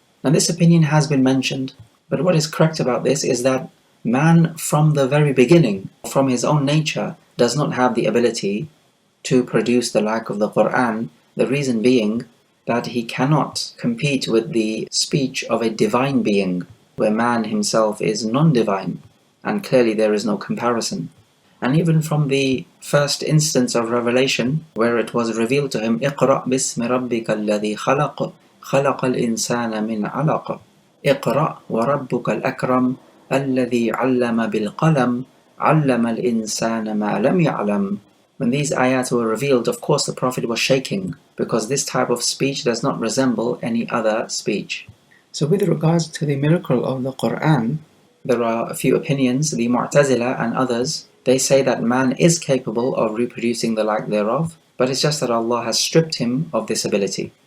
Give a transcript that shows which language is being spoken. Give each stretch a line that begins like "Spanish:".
English: Now this opinion has been mentioned, but what is correct about this is that man from the very beginning, from his own nature, does not have the ability to produce the like of the Qur'an, the reason being that he cannot compete with the speech of a divine being, where man himself is non-divine, and clearly there is no comparison. And even from the first instance of revelation, where it was revealed to him,
Arabic: اقرأ باسم ربك الذي خلق خلق الإنسان من علق اقرأ وربك الأكرم الذي علم بالقلم علم الإنسان ما لم يعلم.
English: When these ayats were revealed, of course the Prophet was shaking, because this type of speech does not resemble any other speech. So with regards to the miracle of the Qur'an, there are a few opinions. The Mu'tazila and others, they say that man is capable of reproducing the like thereof, but it's just that Allah has stripped him of this ability.